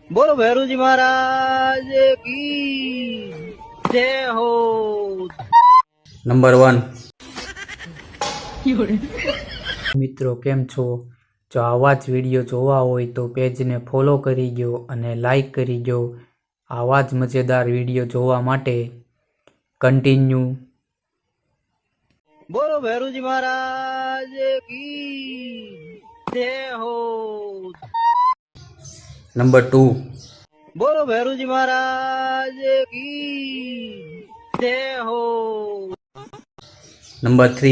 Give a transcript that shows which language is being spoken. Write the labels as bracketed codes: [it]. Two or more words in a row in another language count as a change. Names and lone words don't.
[hi] बोलो भैरू जी महाराज की जय हो। [gu] नंबर 1 મિત્રો કેમ છો? જો આવા જ વિડીયો જોવા હોય તો પેજને ફોલો કરી દો અને લાઈક કરી દો। આવા જ મજેદાર વિડીયો જોવા માટે કન્ટિન્યુ। [hi] बोलो भैरू जी महाराज की जय हो। नंबर 2 बोलो भैरू जी महाराज की जय हो। नंबर 3